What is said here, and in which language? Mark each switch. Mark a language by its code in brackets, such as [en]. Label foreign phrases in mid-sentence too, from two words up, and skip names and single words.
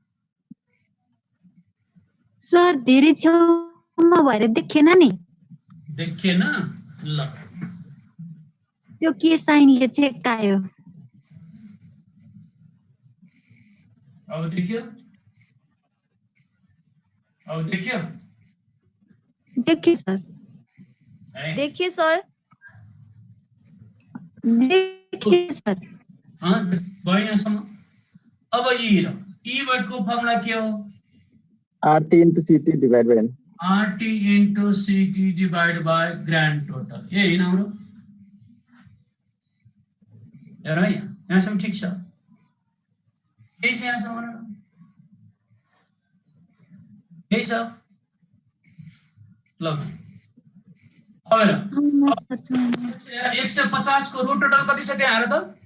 [ne] सर धेरै छेउमा भएर देखेन नि। देखेन ल त्यो के साइनले चेकायो। अब देखियो देखिए सर है? देखिए सर देखिए सर। हाँ भयो यहाँसम्म। अब ई भएको फर्मुला के हो? [en] RT into CT divided by N. RT into CT divided by grand total। [hi] ये है ना [ne] हाम्रो यार है यहाँसम्म ठिक छ। यही छ यहाँसम्म यही छ ल। अब 150 को [en] row total [ne] कति छ त्यहाँ हेर त?